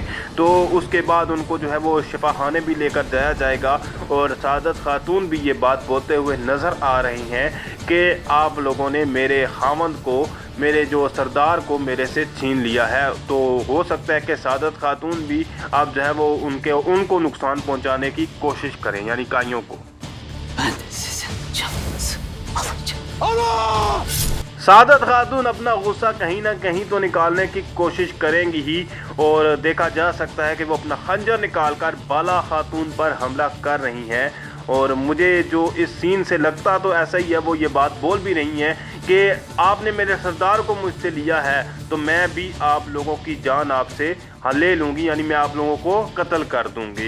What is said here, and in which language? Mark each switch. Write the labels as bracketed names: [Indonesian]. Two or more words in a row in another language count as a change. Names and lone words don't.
[Urdu] تو اس کے بعد ان کو جو ہے وہ شفاخانے بھی لے کر جایا جائے گا اور سعادت خاتون بھی یہ بات بولتے ہوئے نظر آ رہی ہیں کہ آپ لوگوں نے میرے خاوند کو، میرے جو سردار کو میرے سے چھین لیا ہے. تو ہو سکتا ہے کہ سعادت خاتون بھی آپ جو ہے وہ ان کو نقصان پہنچانے کی کوشش کریں، یعنی کائیوں کو. [Turkish] Ben de sizin canınızı alacağım. [Urdu] سعادت خاتون اپنا غصہ کہیں نہ کہیں تو نکالنے کی کوشش کریں گی ہی، اور دیکھا جا سکتا ہے کہ وہ اپنا خنجر نکال کر بالا خاتون پر حملہ کر رہی ہیں. اور مجھے جو اس سین سے لگتا تو ایسا ہی ہے، وہ یہ بات بول بھی رہی ہیں کہ آپ نے میرے سردار کو مجھ سے لیا ہے تو میں بھی آپ لوگوں کی جان آپ سے لے لوں گی، یعنی میں آپ لوگوں کو قتل کر دوں گی.